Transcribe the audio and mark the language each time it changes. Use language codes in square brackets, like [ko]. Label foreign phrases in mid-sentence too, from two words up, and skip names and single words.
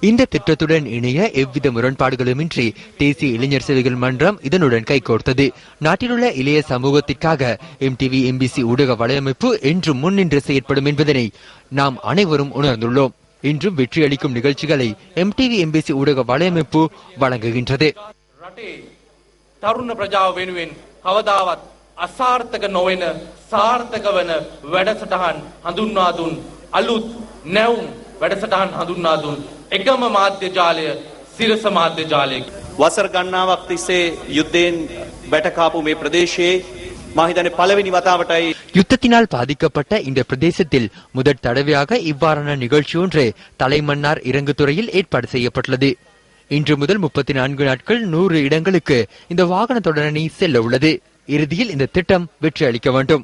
[ta] இந்த திட்டத்துடன் இணைய எவ்வித முரண்பாடுகளுமின்றி தேசிய இளைஞர் சேவைகள் மன்றம் இதனுடன் கைகோர்த்தது. நாட்டிலுள்ள இளைய சமூகத்திற்காக MTV MBC ஊடக வலையமைப்பு என்றும் முன்னின்று செயற்படும் என்பதனை நாம் அனைவரும் உணர்ந்துள்ளோம். இன்றும் வெற்றியளிக்கும் நிகழ்ச்சிகளை MTV MBC ஊடக வலையமைப்பு வழங்குகின்றது. [si] තරුණ ප්‍රජාව වෙනුවෙන් කවදාවත් අසාර්ථක නොවන සාර්ථක වන වැඩසටහන් හඳුන්වා දුන් අලුත් නැවුම් වැඩසටහන් හඳුන්වා දුන් එකම මාධ්‍ය ජාලය සිරස මාධ්‍ය ජාලය. වසර ගණනාවක් තිස්සේ යුද්ධයෙන් බැටකාපු මේ ප්‍රදේශයේ මා හිතන්නේ පළවෙනි වතාවටයි [ta] யுத்தத்தினால் பாதிக்கப்பட்ட இந்த பிரதேசத்தில் முதற் தடவையாக இவ்வாறான நிகழ்ச்சி ஒன்று தலைமன்னார் இறங்குதுறையில் ஏற்பாடு செய்யப்பட்டுள்ளது. இன்று முதல் 34 நாட்கள் 100 இடங்களுக்கு இந்த வாகன தொடரணி செல்ல உள்ளது. இறுதியில் இந்த திட்டம் வெற்றி அளிக்க வேண்டும்.